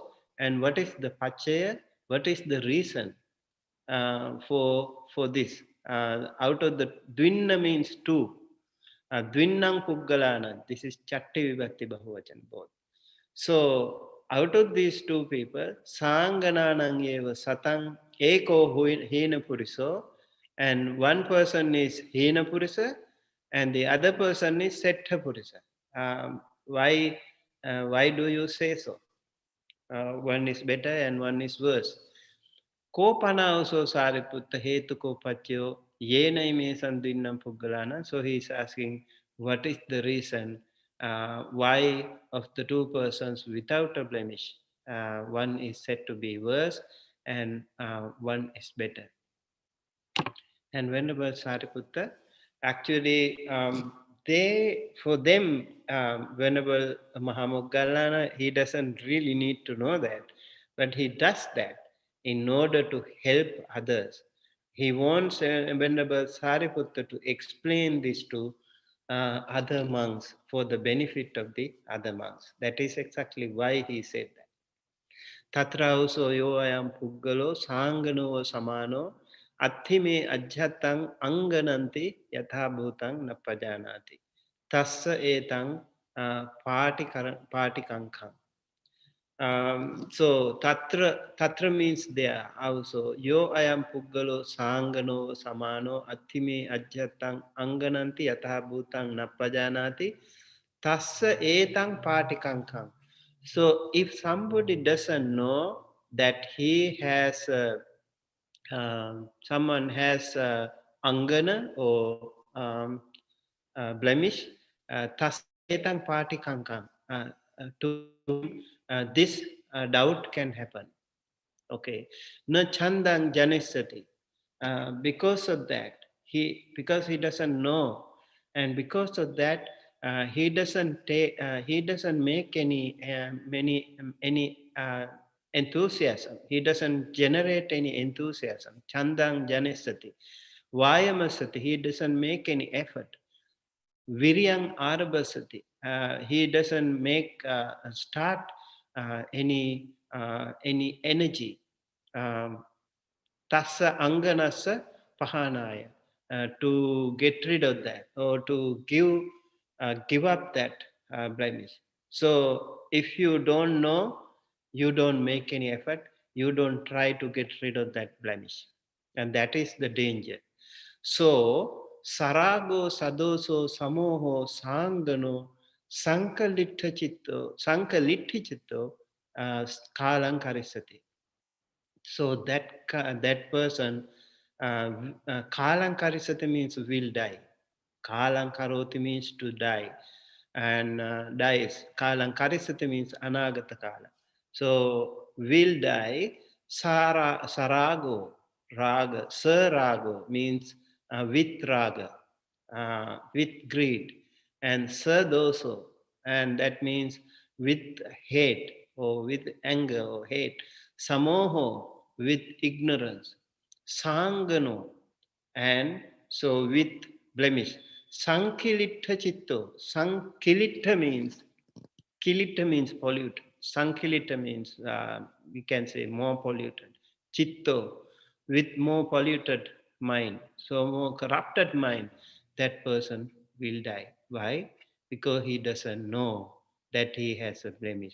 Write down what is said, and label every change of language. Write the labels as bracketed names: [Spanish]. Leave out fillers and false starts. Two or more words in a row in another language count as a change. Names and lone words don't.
[English] And what is the Pachaya? What is the reason for this? Out of the Dvinna means two. [Pali] Dvinnang Puggalana. [English] This is [Pali] Chatti Vibhakti Bahuvachan [English] both. So out of these two people, [Pali] Sangananang eva satang eko hina puriso, [English] and one person is [Pali] hina purisa, [English] and the other person is [Pali] setta purisa. [English] Why do you say so? One is better and one is worse. [Pali] Kopana also sariputta hetu kopatyo yenai me sandinnam puggalana. [English] So he is asking, what is the reason why of the two persons without a blemish, one is said to be worse and one is better. And Venerable Sariputta, actually, for them, Venerable Mahamoggallana, he doesn't really need to know that, but he does that in order to help others. He wants Venerable Sariputta to explain this to other monks for the benefit of the other monks. That is exactly why he said that. [Pali] Tatrauso yo ayam puggalo sangano samano attime ajhatang angananti yatha bhutang napajanati. Tassa etang patikankam. [English] So tatra means there also. [Pali] Yo ayam puggalo sangano samano attime ajhatang angananti yatha bhutang napajanati. Tassa etang patikankam. [English] So if somebody doesn't know that he has someone has angana or blemish, [Pali] tassa etang patikankam. [English] To him, this doubt can happen. [Pali] Okay. Na chandang janisati. [English] Because of that, because he doesn't know, and because of that, he doesn't make any enthusiasm. He doesn't generate any enthusiasm. [Pali] Chandang janisati. Vayamasati. [English] He doesn't make any effort. [Pali] Viryang arabasati. [English] He doesn't make start any energy. [Pali] Tassa anganasa pahanaya, [English] to get rid of that or to give up that blemish. So if you don't know, you don't make any effort, you don't try to get rid of that blemish, and that is the danger. [Pali] So sarago sadoso samoho sangano sankalittachitto kalankarisati. [English] So that person, kalankarisati means will die. Kalankaroti means to die. and dies. [Pali] Kalang karisati means anagata kala. [English] So will die. Sarago, raga, sarago means with raga, with greed, and sadoso, and that means with hate or with anger or hate. Samoho, with ignorance. Sangano, and so with blemish. [Pali] Sankilitta chitto. [English] Sankilitta means Kilita means pollute. Sankilita means we can say more polluted. Chitto, with more polluted mind, so more corrupted mind, that person will die. Why? Because he doesn't know that he has a blemish.